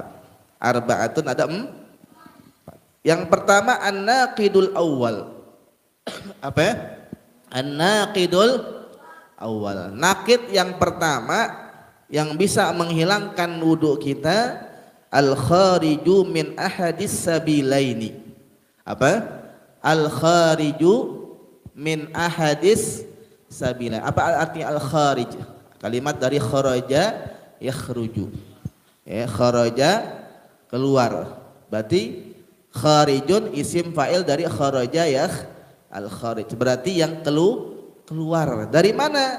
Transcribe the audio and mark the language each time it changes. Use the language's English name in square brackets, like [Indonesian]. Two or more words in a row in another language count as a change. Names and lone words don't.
[Indonesian] Arba'atun ada 4. Yang pertama [Arabic] الناقض الأول. [Indonesian] Apa ya? [Arabic] الناقض الأول. [Indonesian] Naqid yang pertama yang bisa menghilangkan wudu kita [Arabic] الخارج من أحد السبيلين. [Indonesian] Apa? [Arabic] الخارج من أحد السبيلين. [Indonesian] Apa artinya al-kharij? Kalimat dari [Arabic] خرج يخرج. [Indonesian] Ya, kharaja keluar. Berarti [Arabic] خارج اسم فاعل [Indonesian] dari [Arabic] خرج الخارج, [Indonesian] berarti yang keluar. Dari mana?